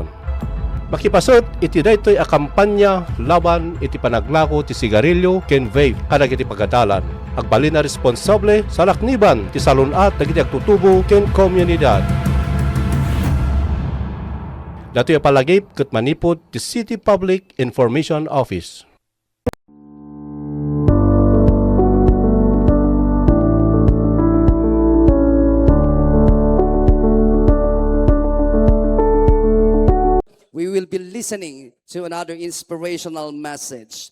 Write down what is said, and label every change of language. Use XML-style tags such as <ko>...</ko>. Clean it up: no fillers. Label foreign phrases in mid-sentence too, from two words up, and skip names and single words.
<ilo>Makipasot iti daytoy a kampanya laban iti panaglako ti sigarilyo ken vape kadagiti pagadalan. Agbalin na responsable sa lakniban ti salunat dagiti agtutubo ken komunidad. Datoy a palagip ket manipod ti City Public Information Office.</ilo> <en>We will be listening to another inspirational message.</en>